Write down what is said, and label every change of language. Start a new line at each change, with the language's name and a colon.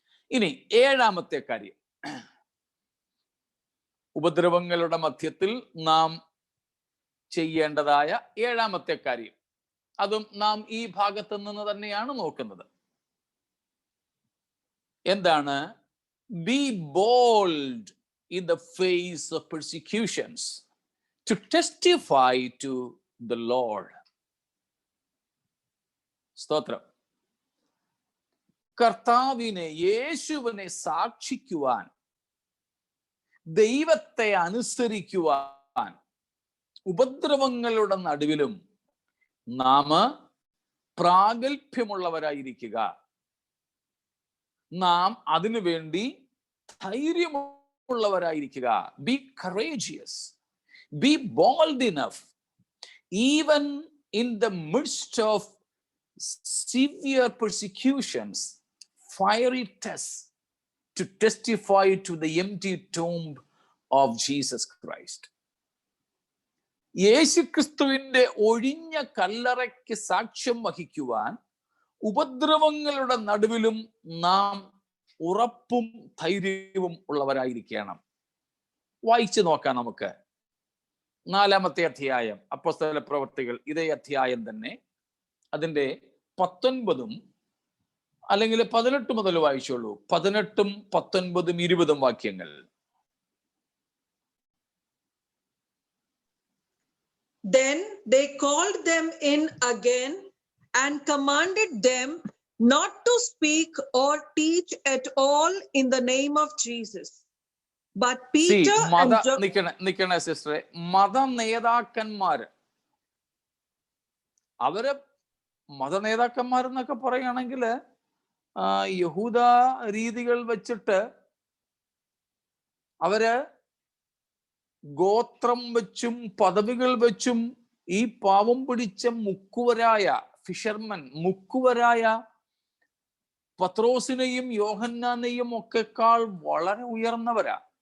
Malayalam: ഇനി 7-ാമത്തെ കാര്യം, ഉപദ്രവങ്ങളുടെ മധ്യത്തിൽ നാം ചെയ്യേണ്ടതായ 7-ാമത്തെ കാര്യം. അതും നാം ഈ ഭാഗത്ത് നിന്ന് തന്നെയാണ് നോക്കുന്നത്. എന്താണ്?
English: Be bold in the face of persecutions to testify to the Lord.
Malayalam: സ്തോത്രം. കർത്താവിനെ, യേശുവിനെ സാക്ഷിക്കുവാൻ, ദൈവത്തെ അനുസരിക്കുവാൻ ഉപദ്രവങ്ങളുടെ നടുവിലും നാം പ്രാഗൽഭ്യമുള്ളവരായിരിക്കുക. നാം അതിനു വേണ്ടി ധൈര്യമുള്ളവരായിരിക്കുക.
English: Be courageous, be bold enough, even in the midst of severe persecutions, fiery tests, to testify to the empty tomb of Jesus Christ.
Malayalam: യേശുക്രിസ്തുവിന്റെ ഒഴിഞ്ഞ കല്ലറയ്ക്ക് സാക്ഷ്യം വഹിക്കുവാൻ ഉപദ്രവങ്ങളുടെ നടുവിലും നാം ഉറപ്പും ധൈര്യവും ഉള്ളവരായിരിക്കണം. വായിച്ചു നോക്കാം നമുക്ക്. 4-ാമത്തെ അധ്യായം അപ്പോസ്തല പ്രവൃത്തികൾ, ഇതേ അധ്യായം തന്നെ, അതിന്റെ 19 അല്ലെങ്കിൽ 18 മുതൽ വായിച്ചോളൂ. 18, 19, 20 വാക്യങ്ങൾ.
English: Then they called them in again and commanded them not to speak or teach at all in the name of Jesus. But Peter and John.
Malayalam: നിക്കണേ സിസ്റ്ററെ, മത നേതാക്കന്മാര് അവര് മത നേതാക്കന്മാരെന്നൊക്കെ പറയുകയാണെങ്കിൽ യഹൂദ രീതികൾ വെച്ചിട്ട് അവര് ഗോത്രം വെച്ചും പദവികൾ വെച്ചും ഈ പാവം പിടിച്ച മുക്കുവരായ ഫിഷർമൻ, മുക്കുവരായ പത്രോസിനെയും യോഹന്നാനെയും ഒക്കെക്കാൾ വളരെ ഉയർന്നവരാ.